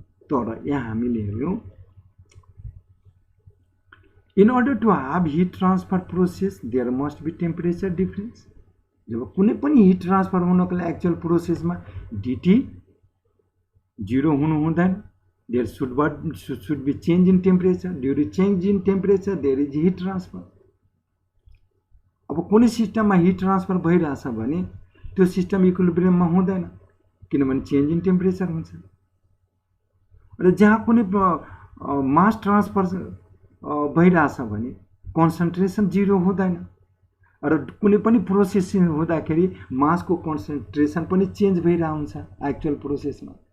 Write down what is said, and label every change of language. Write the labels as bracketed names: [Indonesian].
[Nepali] तर यहाँ हामीले हेर्यौं [English] In order to have heat transfer process there must be temperature difference. [Nepali] जब कुनै पनि हिट ट्रान्सफर हुनको लागि एक्चुअल प्रोसेसमा DT 0 हुनु हुँदैन। [English] There should be change in temperature. Due to change in temperature there is heat transfer. [Nepali] अब कुनै सिस्टममा हिट ट्रान्सफर भइरहेछ भने त्यो सिस्टम इक्विलिब्रियममा हुँदैन किनभने चेन्ज इन टेम्परेचर हुन्छ। र जहाँ कुनै मास ट्रान्सफर भइरहेछ भने कन्सन्ट्रेसन 0 हुँदैन र कुनै पनि प्रोसेसिङ हुँदाखेरि मासको कन्सन्ट्रेसन पनि चेन्ज भइरहेको हुन्छ एक्चुअल प्रोसेसमा।